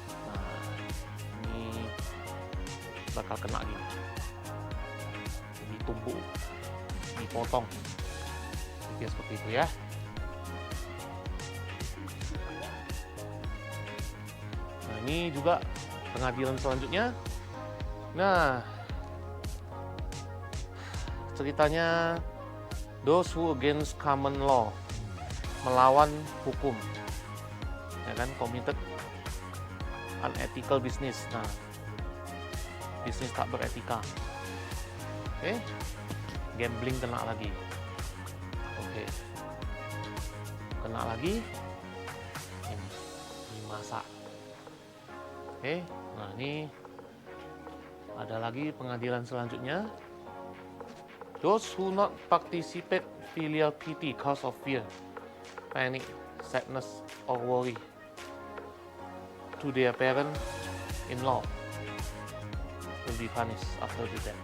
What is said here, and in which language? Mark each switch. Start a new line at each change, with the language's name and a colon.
Indonesian: Nah ini bakal kena gini, ditumbuk, dipotong, jadi seperti itu ya. Nah ini juga pengadilan selanjutnya. Nah ceritanya,
English: those who against common law,
Indonesian: melawan hukum, ya kan,
English: committed unethical business.
Indonesian: Nah, bisnis tak beretika. Oke, gambling kena lagi. Oke, kena lagi. Ini dimasak. Oke, nah ini ada lagi pengadilan selanjutnya.
English: Those who not participate filial piety cause of fear, panic, sadness, or worry to their parent-in-law will be punished after the death.